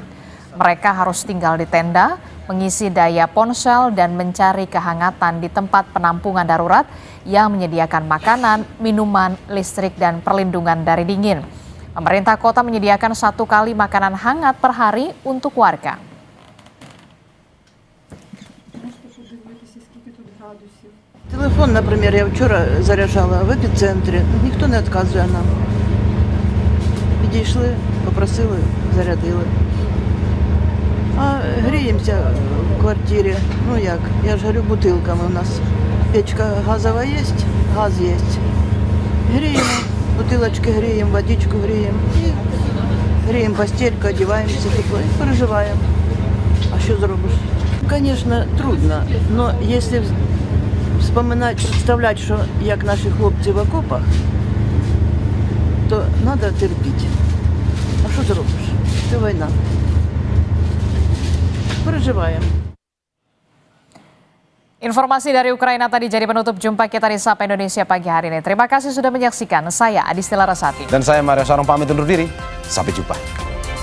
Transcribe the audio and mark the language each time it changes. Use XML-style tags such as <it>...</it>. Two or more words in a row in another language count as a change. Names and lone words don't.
<id>Mereka harus tinggal di tenda, mengisi daya ponsel, dan mencari kehangatan di tempat penampungan darurat yang menyediakan makanan, minuman, listrik, dan perlindungan dari dingin. Pemerintah kota menyediakan 1 kali makanan hangat per hari untuk warga.</id> <uk>Телефон, наприклад, я вчора заряджала в епіцентрі, ніхто не відказує нам. Підійшли, попросили, зарядили. А гріємося в квартирі, ну як, я ж говорю, бутилками у нас. Печка газова є, газ є. Гріємо,</uk> <ru>бутылочки греем, водичку греем. И греем постельку, одеваемся, тепло и проживаем. А что зробишь? Конечно, трудно, но если вспоминать, представлять, что</ru> <uk>як наши хлопцы</uk> <ru>в окопах, то надо терпеть. А что зробишь? Это война. Проживаем.</ru> <id>Informasi dari Ukraina tadi jadi penutup jumpa kita di Sapa Indonesia pagi hari ini. Terima kasih sudah menyaksikan. Saya Adistila Rasati. Dan saya Mario Sarong pamit undur diri. Sampai jumpa.</id>